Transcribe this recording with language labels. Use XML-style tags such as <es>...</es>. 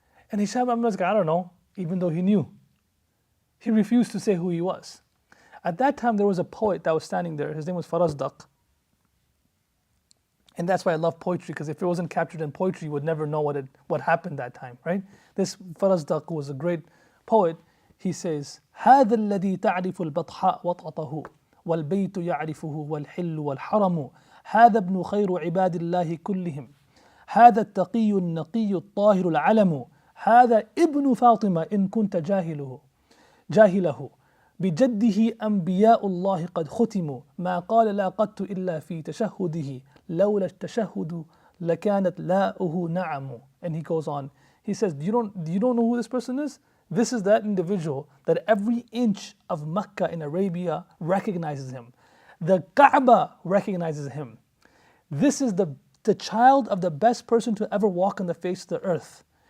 <en>And Hisham ibn Abdul Malik, I don't know, even though he knew. He refused to say who he was. At that time, there was a poet that was standing there. His name was Farazdaq. And that's why I love poetry, because if it wasn't captured in poetry, you would never know what happened that time, right? This Farazdaq, who was a great poet, he says,</en> <ar>هذا الذي تعرف البطحاء وطأته والبيت يعرفه والحل والحرم هذا ابن خير عباد الله كلهم هذا التقي النقي الطاهر العلم هذا ابن فاطمة إن كنت جاهله بجده أنبياء الله قد ختموا ما قال لا قدت إلا في تشهده لولا التشهد لكانت لاؤه نعم.</ar> <en>And he goes on. He says, you don't know who this person is? This is that individual that every inch of Mecca in Arabia recognizes him. The Kaaba recognizes him. This is the child of the best person to ever walk on the face of the earth.</en>